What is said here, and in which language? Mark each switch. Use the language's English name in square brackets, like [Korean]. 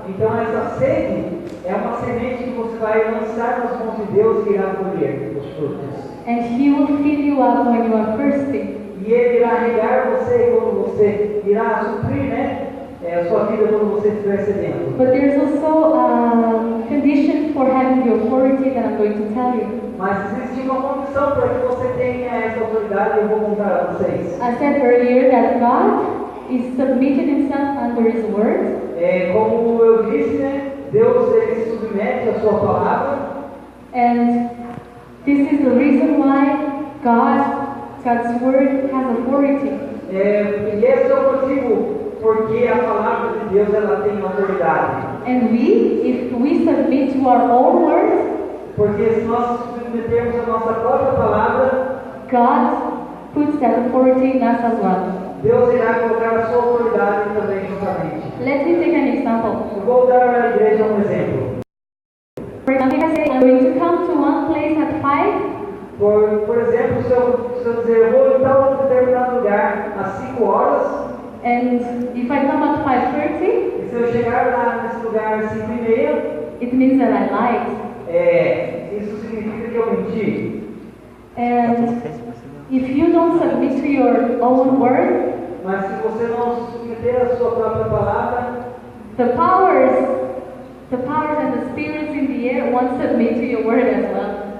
[Portuguese] Então essa sede é uma semente que você vai lançar nas mãos de Deus e irá colher os frutos. [English] And He will fill you up when you are thirsty. [Portuguese] E Ele irá regar você quando você irá suprir, a sua vida quando você estiver sedento. [English] But there's also a condition for having the authority that I'm going to tell you. [Portuguese] Mas existe uma condição para que você tenha essa autoridade e eu vou contar a vocês. [English] I said earlier that God is submitted Himself under His word. [Portuguese] Como eu disse, Deus ele se submete à sua palavra. [English] And this is the reason why God's word has authority. [Portuguese] E esse é o motivo porque a palavra de Deus ela tem autoridade. [English] And if we submit to our own word, [Portuguese] porque se nós submetermos a nossa própria palavra, [English] God puts that authority in us as well. [Portuguese] Deus irá colocar a sua autoridade também juntamente. [English] Let me take an example. [Portuguese] Eu vou dar à igreja um exemplo. [English] For example, I say I'm going to come to one place at 5. [Portuguese] Por exemplo, se eu dizer eu vou em tal determinado lugar às 5 horas, [English] and if I come at 5:30, [Portuguese] e se eu chegar lá nesse lugar às 5:30, [English] it means that I lied. [Portuguese] Isso significa que eu menti. [English] And if you don't submit to your own word, [Portuguese] mas se você não submeter a sua própria palavra, [English] the powers and the spirits in the air won't submit to your word as well.